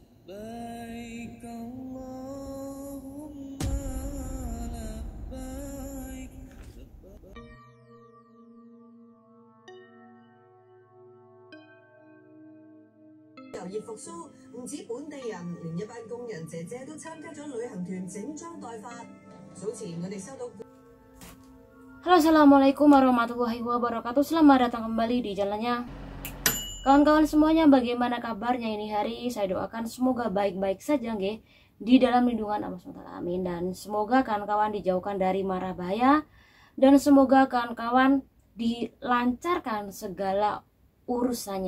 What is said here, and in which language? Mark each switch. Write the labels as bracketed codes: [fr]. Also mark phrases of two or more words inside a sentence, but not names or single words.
[ar] لبيك اللهم لبيك. [yue] 遊業復甦，唔止本地人，連一班工人姐姐都參加咗旅行團整裝待發。早前我哋收到。 [ar] Halo, السلام عليكم ورحمة الله وبركاته. [id] Selamat datang kembali di channelnya kawan-kawan semuanya. Bagaimana kabarnya ini hari? Saya doakan semoga baik-baik saja nggih, di dalam lindungan Allah SWT. Amin. Dan semoga kawan-kawan dijauhkan dari mara bahaya, dan semoga kawan-kawan dilancarkan segala urusannya.